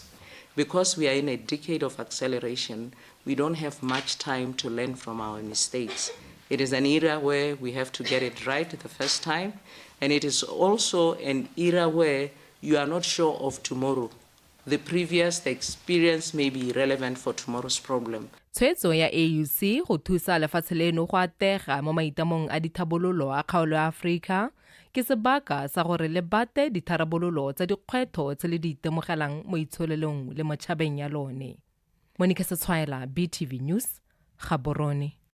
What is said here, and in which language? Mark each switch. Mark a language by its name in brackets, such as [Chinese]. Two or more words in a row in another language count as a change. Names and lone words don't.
[English] Because we are in a decade of acceleration, we don't have much time to learn from our mistakes. It is an era where we have to get it right the first time, and it is also an era where you are not sure of tomorrow. The experience may be relevant for tomorrow's problem. [Tswana] Tshwetso ya AUC go thusa lefatshe leno go atega mo maitamong a dithabololo a kgaolo ya Afrika ke sebaka sa gore le bate ditharabololo tsa dikgwetho tse le di itemogelang mo itsholelong le mo tšhabeng ya lone. Monica Setshwaela, BTV News, Gaborone.